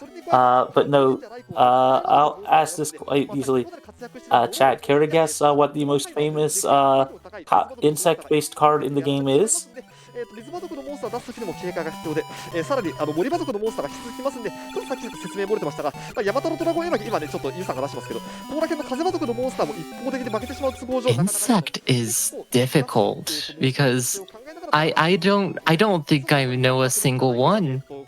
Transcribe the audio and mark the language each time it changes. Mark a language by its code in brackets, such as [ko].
[en] But no, I'll ask this quite easily. Chat, care to guess what the most famous insect-based card in the game is? [ja] リズマ族のモンスターを出すときにも警戒が必要で、さらに森魔族のモンスターが引き続きますんで、ちょっと先説明漏れてましたが、ヤマタノドラゴン今ね、ちょっとユウさんが出してますけど、ここら辺の風魔族のモンスターも一方的に負けてしまう都合上、 [en] Insect is difficult because I don't think I know a single one.